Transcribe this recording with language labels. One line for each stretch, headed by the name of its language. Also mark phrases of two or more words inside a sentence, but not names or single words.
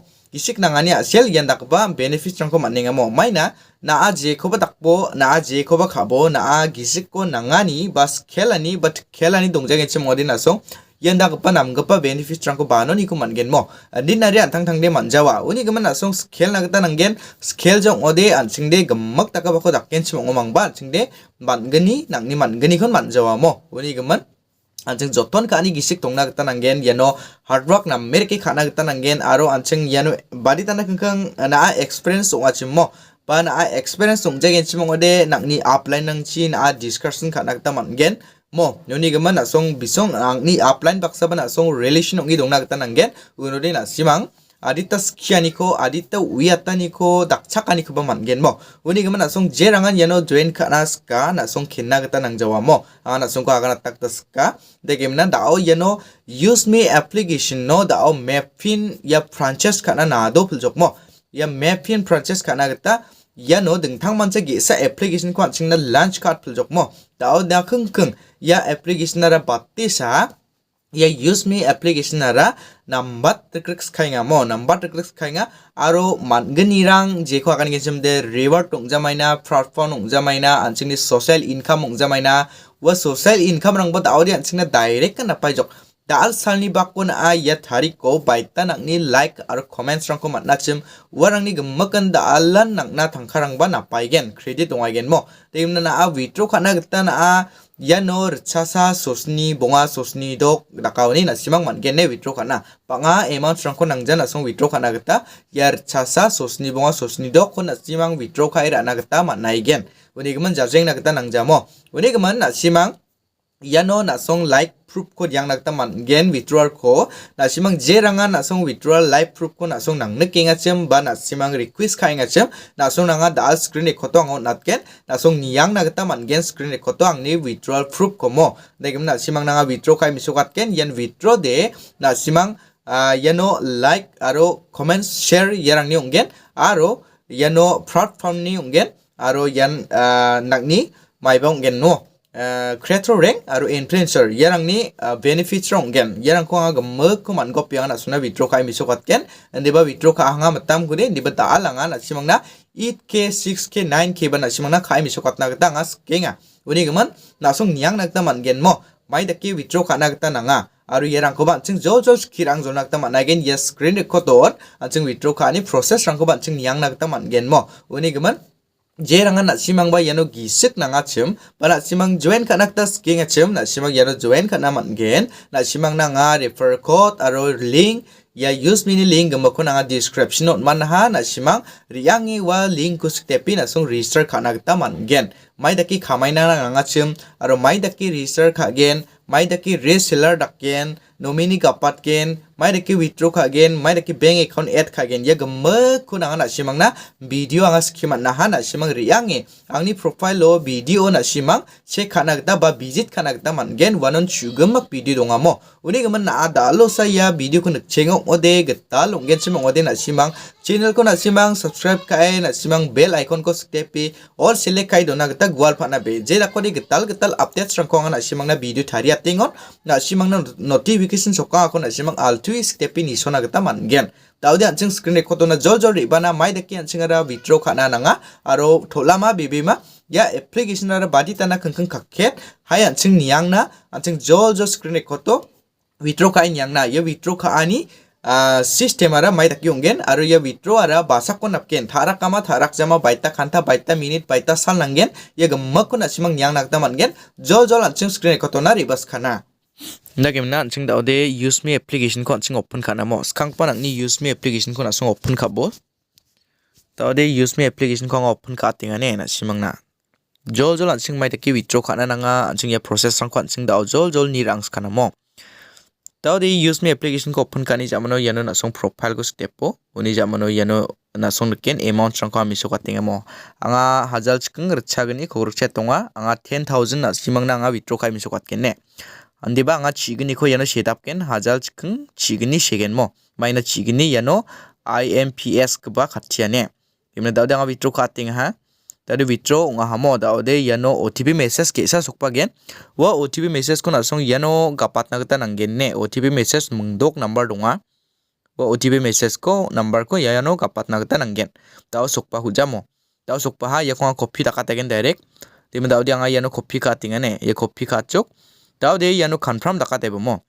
Garo: yandak ba benefits rangko manninga mo maina na aje ko ba takbo na aje ko ba khabo na gisik ko nangani bas khelani dongjang eche modin asong yandak pa namgapa benefits rangko bano ni ko mangen mo dinari antang de manjawa uni gaman asong scale nagta nangen scale jong ode anchingde gammak taka bako dakken chimong mangba chingde mangani nangni mangani kon manjawa mo uni gaman anching joton ka ani gisik tongna gata nangen yano
English: hard work
Garo: na merke khana gata nangen aro anching yano badi tana kangkang na experience onga chimmo pa na experience ongjagen chimong ode nangni upline nang chin discussion khana gata mangen mo noni gaman na song bisong ni upline baksa ba na song relation ongi dongna gata nangen unode na simang adita skiani ko adita wiatani ko dakchakani ko ba mangen mo uni gaman na song jerangan yano join kana ska na song khinna gata nangjawa mo na song ko agana takta ska de gemna dao yano USEME application no dao mapin ya franchise kana na do puljok mo ya mapin franchise kana gata yano dingthang mancha gi sa application ko anchingna
English: launch card
Garo: puljok mo dao da khung ya application ara batte sa ya USEME application ara
English: number tricks
Garo: khainga mo
English: number tricks
Garo: khainga aro mangani rang je ko akan gensem de reward tongjamaina platform tongjamaina anchingni
English: social income
Garo: tongjamaina wa
English: social income
Garo: rang ba daudi anchingna direct kana paijok Dal salni bakko na ya tariko baita nakni like aro comments rangko matnachim warangni gemakan daalan nakna tangkarang ba napaigen credit ongaigen mo tegimna na withdraw kana gita na yano rchasa sosni bonga sosni dok dakawni na simang mangene withdraw kana panga amount rangko nangjan asong withdraw kana gita ya rchasa sosni bonga sosni dok kon na simang withdraw kai rana gita matnaigen unigeman jarjeng na gita nangjamo unigeman na simang yano nasong
English: like proof
Garo: ko yang nagta man withdrawal ko nasimang jeranga nasong
English: withdrawal live proof
Garo: ko nasong nang nakinga chem ba nasimang request kainga chem nasong nanga dal screen e khoto ang natken nasong niyang nagta man screen e khoto ang ni withdrawal proof ko mo dagim nasimang nanga withdraw kai misukat ken yan withdraw de nasimang yano like aro comments share yarang ni ungen aro yano platform ni ungen aro yan nagni maibang ungen no
English: creator rank
Garo: aro influencer yarang ni benefits rong gen yarang ko nga gamag ko man go piang na suna withdraw kai misukat ken ndiba withdraw ka hanga matam gune ndiba daalanga na simang na 8k 6k 9k ba na simang na kai misukat na gata nga skenga uni gaman nasong niyang nagta man gen mo mai daki withdraw ka na gata nga aro yarang ko ba ching jojo kirang zo nagta man
English: again yes screen record
Garo: ching withdraw ka ni process rang ko ba ching niyang nagta man gen mo uni gaman jerangan na simang ba yano gisik na nga chim ba na simang join ka nakta sking a chim na simang yano join ka naman gen na simang na nga
English: refer code
Garo: aro link ya USEME link gamo ko na nga description not man ha na simang riyangi wa link ko stepi na song register ka nakta man gen may daki kamay na nga chim aro may daki register ka gen may daki reseller dakken nominee kapat ken may daki withdraw ka gen may daki
English: bank account add
Garo: ka gen ya gamag ko na simang na video ang skimat na ha na simang riyangi angni profile lo video na simang check ka nagda ba visit ka nagda man gen wanon chugamak video donga mo uni gaman na adalo sa ya video ko nagchengok ode gatal ungen simang ode na simang channel ko na simang subscribe ka na simang
English: bell icon
Garo: ko stepi
English: or select
Garo: kai do na gata gwal pa na be je ko de gatal updates rang ko na simang na video thari atingon na simang na notification soka ako na simang altui stepi ni sona gata man gen Tawdi anching
English: screen record
Garo: na jol ribana mai daki anching ara withdraw kana nanga aro tholama bibima ya application ara badi tana kangkang kakhet hai anching niang na anching jol
English: screen record
Garo: to withdraw ka nyang na ya withdraw ka ani system ara mai daki ungen aro ya withdraw ara basak ko napken tharak kama tharak jama baita khanta baita minute baita sal nangen ya gammak ko na simang nyang nakta mangen jol anching
English: screen record
Garo: na ribas khana Nagimna anching daude USEME application ko anching open kana mo skang pa nangni USEME application ko nasong open ka bo daude USEME application ko open ka tinga ne na simang na jol anching mai taki withdraw kana nanga anching ya process rang ko anching dau jol ni rangs kana mo daude USEME application ko open kani jamano yano nasong profile ko step po uni jamano yano nasong ken amount rang ko amiso ka tinga mo anga hajal chikeng rchagani khorcha tonga anga 10,000 na simang na anga withdraw ka amiso ka ken ne Andiba nga chigini ko yano setapken hajal chikeng chigini segen mo maina chigini yano IMPS kba khatiane imna daude nga withdraw kating ha tadi withdraw nga hamo daude yano
English: OTP message
Garo: ke sa sokpa gen wa
English: OTP message
Garo: ko nasong yano gapat na gata nanggen ne
English: OTP message
Garo: mungdok number donga wa
English: OTP message
Garo: ko number ko yano gapat na gata nanggen tao sokpa hujamo tao sokpa ha ya ko copy takatagen direct timna daude nga yano copy kating ane ya copy kachok Daude yano confirm dakat ebo mo.